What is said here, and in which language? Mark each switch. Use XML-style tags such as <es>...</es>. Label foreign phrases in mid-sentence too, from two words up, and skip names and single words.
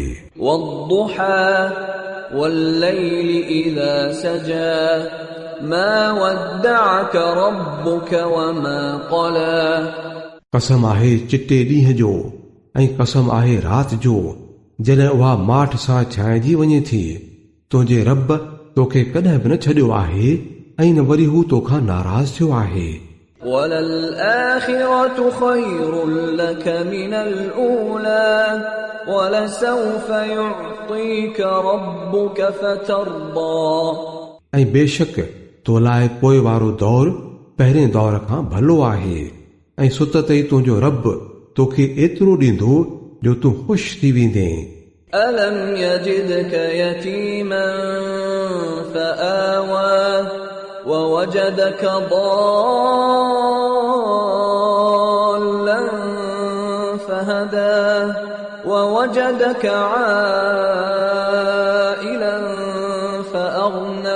<ar>والضحى والليل إذا سجى ما ودعك ربك وما قلى.</ar> <sd>कसम आहे चिटे ॾींहं जो ऐं कसम आहे राति जो जॾहिं उहा माठ सां छांइजी वञे थी। तुंहिंजे रब तोखे कॾहिं बि न छॾियो आहे ऐं न वरी हू तोखां नाराज़ थियो आहे।</sd> <ar>وللآخرة خير لك من الأولى ولسوف يعطيك ربك فترضى.</ar> <sd>ऐं बेशक तो लाइ पोइ वारो दौर पहिरें दौर खां भलो आहे ऐं सुत ते तुंहिंजो रब तोखे एतिरो ॾींदो जो तूं ख़ुशि थी वेंदे।</sd> <ar>ألم يجدك يتيما فآوى ووجدك ضالا فهدى ووجدك عائلا فأغنى.</ar>